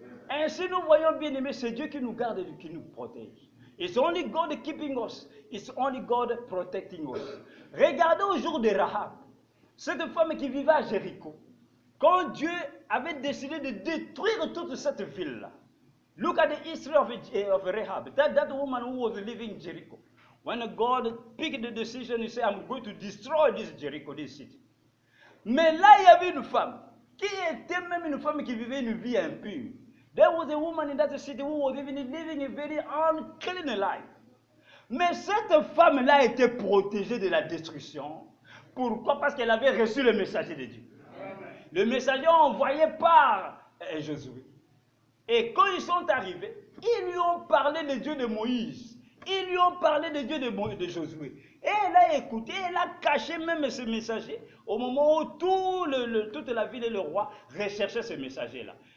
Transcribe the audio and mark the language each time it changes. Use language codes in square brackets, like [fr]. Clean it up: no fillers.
[fr] Ainsi, nous voyons bien aimé, c'est Dieu qui nous garde et qui nous protège. [en] It's only God keeping us. It's only God protecting us. [fr] Regardez au jour de Rahab, cette femme qui vivait à Jéricho. Quand Dieu avait décidé de détruire toute cette ville-là. [en] Look at the history of Rahab. That woman who was living in Jericho. When God picked the decision, he said, I'm going to destroy this Jericho, this city. [fr] Mais là, il y avait une femme qui était même une femme qui vivait une vie impure. [en] There was a woman in that city who was even living a very unclean life. [fr] Mais cette femme-là a été protégée de la destruction. Pourquoi? Parce qu'elle avait reçu le messager de Dieu. Le messager envoyé par Josué. Et quand ils sont arrivés, ils lui ont parlé de Dieu de Moïse. Ils lui ont parlé de Dieu de Josué. Et elle a écouté, elle a caché même ce messager au moment où toute la ville et le roi recherchaient ce messager-là.